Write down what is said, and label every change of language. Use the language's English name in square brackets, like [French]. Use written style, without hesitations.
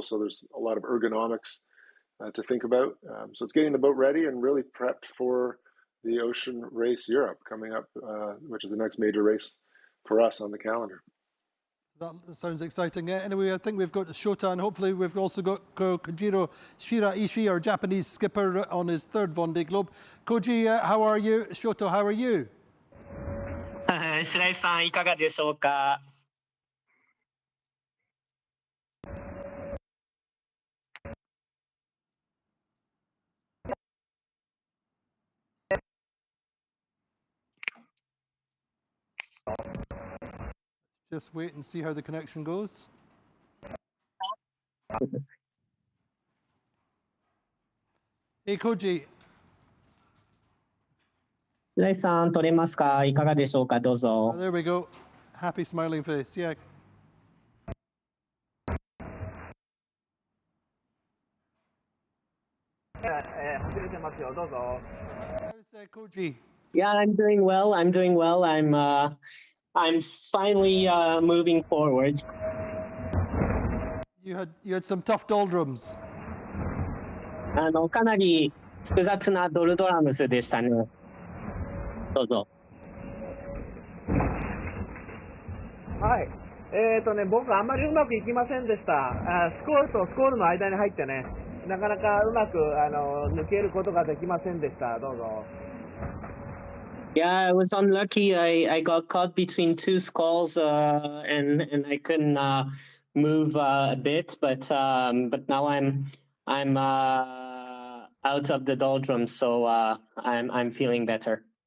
[English] So there's a lot of ergonomics to think about. So it's getting the boat ready and really prepped for the Ocean Race Europe coming up, which is the next major race for us on the calendar. That sounds exciting. Anyway, I think we've got Shota, and hopefully we've also got Kojiro Shiraishi, our Japanese skipper, on his third Vendée Globe. Koji, how are you? Shota, how are you? [Japanese] 白石さんいかがでしょうか。 [English] Just wait and see how the connection goes. Hey, Koji. [Japanese] 白石さん取れますか。いかがでしょうか。どう [English] Oh, [Japanese] ぞ。 [English] there we go. Happy smiling face. Yeah. [Japanese] 走れてますよ。どうぞ。 [English] How's Koji? Yeah, I'm doing well. I'm doing well. I'm finally moving forward. You had some tough doldrums. [Japanese] かなり複雑なドルドラムスでしたね。どうぞ。はい。僕あんまりうまくいきませんでした。スコールとスコールの間に入ってね、なかなかうまく抜けることができませんでした。どうぞ。 [English] Yeah, I was unlucky. I got caught between two squalls and I couldn't move a bit, but now I'm out of the doldrums, so I'm feeling better.